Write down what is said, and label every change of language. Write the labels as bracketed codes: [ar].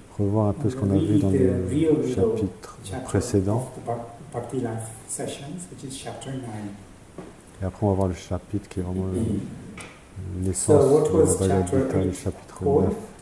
[fr] Revoir un peu ce qu'on a vu dans le chapitre précédent. [en] Bhakti Life Sessions, which is chapter 9. [fr] Et après on va voir le chapitre qui est vraiment l'essence de la Bhagavad Gita, le chapitre 9.